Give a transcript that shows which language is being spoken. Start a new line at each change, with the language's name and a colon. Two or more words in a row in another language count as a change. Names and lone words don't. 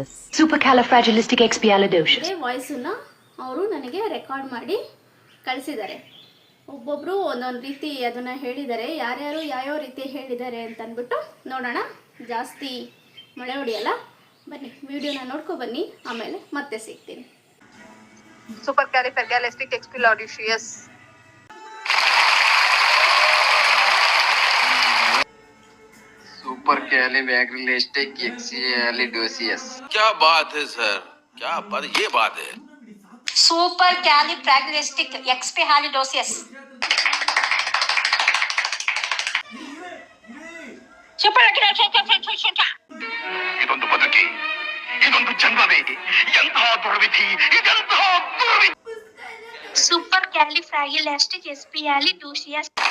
Kannada: ಅದೇ ವಾಯ್ಸನ್ನು ಅವರು ನನಗೆ ರೆಕಾರ್ಡ್ ಮಾಡಿ ಕಳಿಸಿದ್ದಾರೆ. ಒಬ್ಬೊಬ್ಬರು ಒಂದೊಂದು ರೀತಿ ಅದನ್ನು ಹೇಳಿದ್ದಾರೆ. ಯಾರ್ಯಾರು ಯಾವ್ಯಾವ ರೀತಿ ಹೇಳಿದ್ದಾರೆ ಅಂತ ಅಂದ್ಬಿಟ್ಟು ನೋಡೋಣ. ಜಾಸ್ತಿ ಮಳೆ ಹೊಡಿಯಲ್ಲ, ಬನ್ನಿ ವಿಡಿಯೋನ ನೋಡ್ಕೊ ಬನ್ನಿ, ಆಮೇಲೆ ಮತ್ತೆ ಸಿಗ್ತೀನಿ.
English: Supercalifragilisticexpialidocious. Supercalifragilisticexpialidocious.
Hindi: क्या बात है सर, क्या बात, ये बात है.
English: Supercalifragilisticexpialidocious.
Kannada: ಇದೊಂದು ಬದುಕಿ, ಇದೊಂದು ಜನ್ಮವೇ, ಎಂತಹ ದುರ್ವಿಧಿ, ಇದೆಂತಹ ದುರ್ವಿಧಿ.
English: Supercalifragilisticexpialidocious.